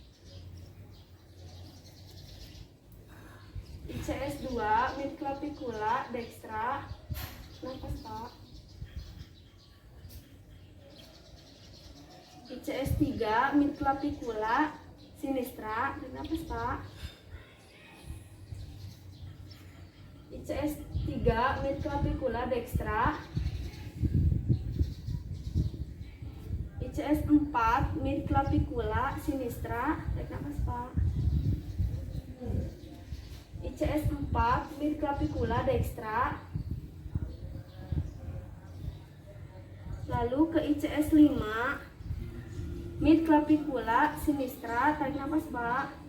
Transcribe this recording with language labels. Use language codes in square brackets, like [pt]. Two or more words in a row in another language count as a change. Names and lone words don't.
[la] ICS 2 midclavicula dextra, [id] nafas Pak. ICS 3 [la] midclavicula sinistra, [id] tarik nafas Pak. [la] ICS 3 midclavicula dextra. ICS 4 midclavicula sinistra, [id] tarik nafas Pak. [la] ICS 4 midclavicula dextra. [id] Lalu ke ICS 5 [la] midclavicula sinistra, [id] tarik nafas Pak.